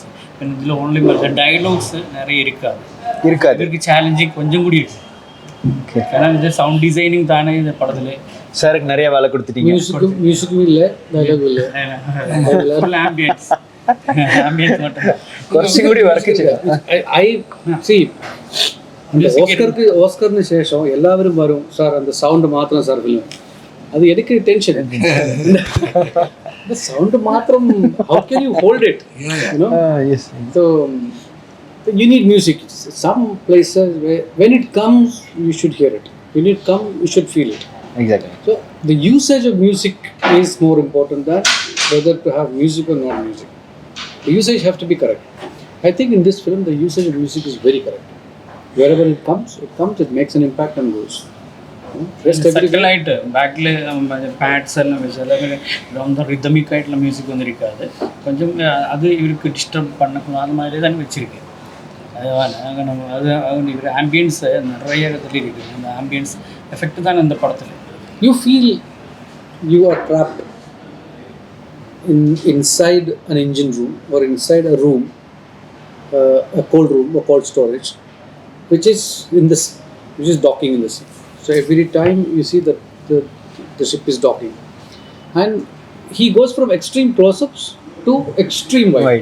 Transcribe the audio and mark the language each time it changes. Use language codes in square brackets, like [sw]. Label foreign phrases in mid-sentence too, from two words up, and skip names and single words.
[ta] பின் இதில் [en] only dialogues [ta] நிறைய இருக்காது. இதற்கு சேலஞ்சிங் கொஞ்சம் கூடி இருக்குது. ஏன்னா இது [en] sound designing [ta] தானே இந்த படத்தில் சாருக்கு நிறைய வேலை கொடுத்துட்டீங்க. மியூசிக்கும் இல்லை, டைலாகும் இல்லை, ஆம்பியன்ஸ் மட்டும் [ml] കുറച്ചും കൂടി വർക്ക് ഓസ്കറിന് ശേഷം എല്ലാവരും വരും സാർ அந்த സൗണ്ട് മാത്രം സാർ ഫിലിം അത് എനിക്ക് [en] tension sound [ml] മാത്രം [en] how can you hold it, you know? Yes. So you need music. Some places where when it comes you should hear it, when it comes you should feel it. Exactly. So the usage of music is more important than whether to have music or not music. The usage have to be correct. I think in this film the usage of music is very correct. Wherever it comes, it makes an impact and goes. [ml] സെറ്റിലായിട്ട് ബാക്കിൽ പാഡ്സ് എല്ലാം വെച്ചാൽ [ta] ரொம்ப ரிதமிக் ஆகிட்டுல மியூசிக் வந்து இருக்காது. கொஞ்சம் அது இவருக்கு டிஸ்டர்ப் பண்ணக்கூடாது, அது மாதிரி தான் வச்சுருக்கு. அது இவர் ஆம்பியன்ஸ் நிறைய இடத்துல இருக்குது. அந்த [en] ambience effect [ta] தான் இந்த படத்தில். [en] You feel you are trapped. inside an engine room or inside a room, a cold storage, which is docking in the sea. So every time you see that the ship is docking, and he goes from extreme close-ups to extreme wide.